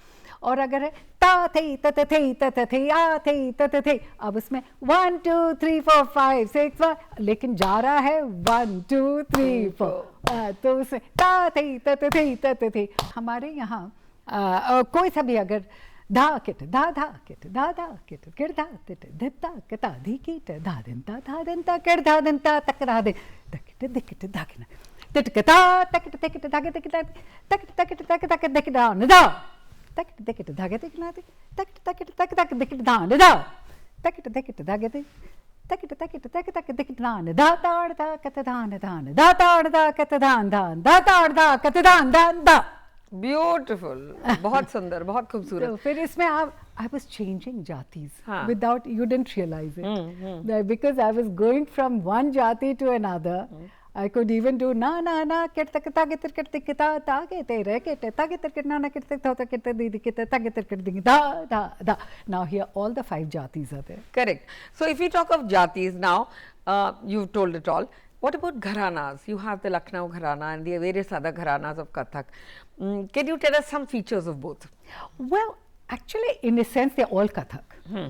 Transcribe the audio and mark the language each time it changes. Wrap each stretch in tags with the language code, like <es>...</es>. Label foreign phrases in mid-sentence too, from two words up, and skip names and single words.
<hi>और अगर है ता थे तथे थे आ थे तथे थे, अब उसमें 1 2 3 4 5 6 1, लेकिन जा रहा है 1 2 3 4, तो उसमें ता थे तथे थे। हमारे यहाँ कोई सा भी अगर धा किट धा धा किट धा धा किट किट धा तिट धिता किता धी कीट धा दिनता किट धा दिनता तक धा दे तकिट दिकिट धाकिना तिट किता तकिट तकिट धागे तकिट तकिट तकिट तक तक दिकिट धा निदा तकिट दिकिट धागे तकिना तकिट तकिट तक तक दिकिट धा निदा तकिट दिकिट धागे तकिट तकिट तक तक दिकिट धा निदा ताड़ दा कत धान धान दा ताड़ दा कत धान धान दा ताड़ दा कत धान धान दा। ब्यूटिफुल, बहुत सुंदर, बहुत खूबसूरत। तो फिर इसमें</hi> <en>I was changing jatis without, you didn't realize it, because I was going from one jati to another. I could even do na na na kit tak ta kit kit kit ta ta ke te re ke te ta kit kit na na kit ta ta kit di di kit ta kit kit ding da da da. Now here all the 5 jatis are there. Correct. So if we talk of jatis now, you've told it all. What about gharanas? You have the Lucknow gharana and the various other gharanas of Kathak. Can you tell us some features of both? Well, actually, in a sense, they're all Kathak.</en>